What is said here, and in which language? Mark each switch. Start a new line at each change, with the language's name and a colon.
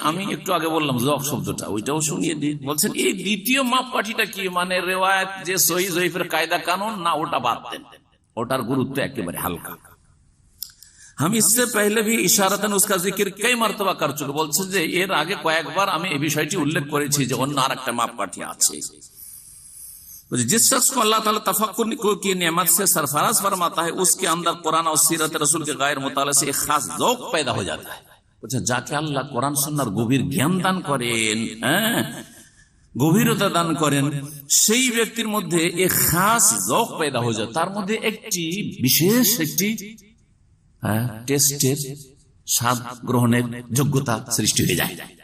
Bangla: আমি একটু আগে বললাম জক শব্দটা, ওইটাও শুনিয়ে দিই। বলছেন এই দ্বিতীয় মাপকাঠিটা কি, মানে রিওয়ায়াত যে সহিহ জয়ীফের কায়দা কানুন না, ওটা বাদ দেন, ওটার গুরুত্ব একেবারে হালকা।
Hindi: हम इससे पहले भी इशारतन उसका जिक्र कई मर्तबा कर चुके,
Bangla: বলছেন যে এর আগে কয়েকবার আমি এই বিষয়টি উল্লেখ করেছি যে অন্য আরেকটা মাপকাঠি আছে।
Hindi: जिस शख्स को अल्लाह ताला तफक्कुर की नेमत से सरफराज फरमाता है, उसके अंदर कुरान और सीरत रसूल के गैर मुताले से एक खास ज़ौक़ पैदा हो जाता है।
Bangla: যাকে আল্লাহ কোরআন সুন্নাহর গভীর জ্ঞান দান করেন, গভীরতা দান করেন, সেই ব্যক্তির মধ্যে এক খাস
Hindi: ज़ौक़ पैदा हो
Bangla: যায়, তার মধ্যে একটি বিশেষ একটি টেস্টের স্বাদ গ্রহণের যোগ্যতা সৃষ্টি হয়ে যায়।